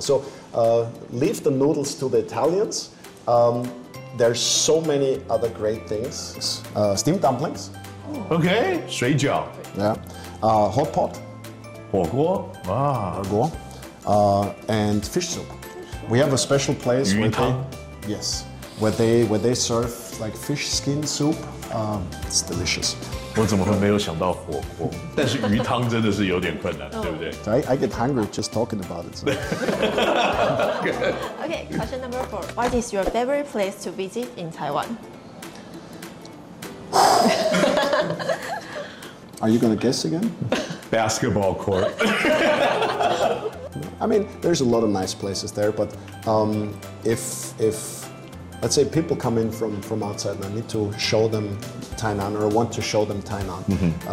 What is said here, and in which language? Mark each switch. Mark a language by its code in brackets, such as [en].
[en] So leave the noodles to the Italians. There's so many other great things. Steamed dumplings. [zh] Okay, 水饺. [en] Yeah. Hot pot. [zh] 火锅啊， [en] 火锅，and fish soup. We have a special place where they, yes, where they serve like fish skin soup. It's delicious. [zh] 我怎么会没有想到火锅？但是鱼汤真的是有点困难，对不对 [en] ？I get hungry just talking about it. Okay, question number four. What is your favorite place to visit in Taiwan? Are you gonna guess again? Basketball court. I mean, there's a lot of nice places there, but if let's say people come in from outside and I need to show them Tainan or want to show them Tainan, mm-hmm.